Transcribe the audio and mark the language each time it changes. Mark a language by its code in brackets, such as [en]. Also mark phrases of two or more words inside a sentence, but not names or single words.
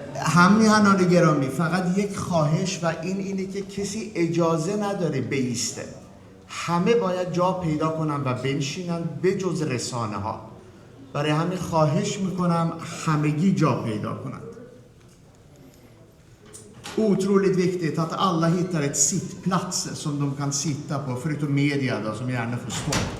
[fa] هم میهنان گرامی فقط یک خواهش و اینه که کسی اجازه نداره بیسته، همه باید جا پیدا کنن و بنشینن به جز رسانه ها. برای همین خواهش میکنم همگی جا پیدا کنند. [sv] Otroligt viktigt att alla hittar ett sittplats som de kan sitta på, förutom media då, som gärna får stå.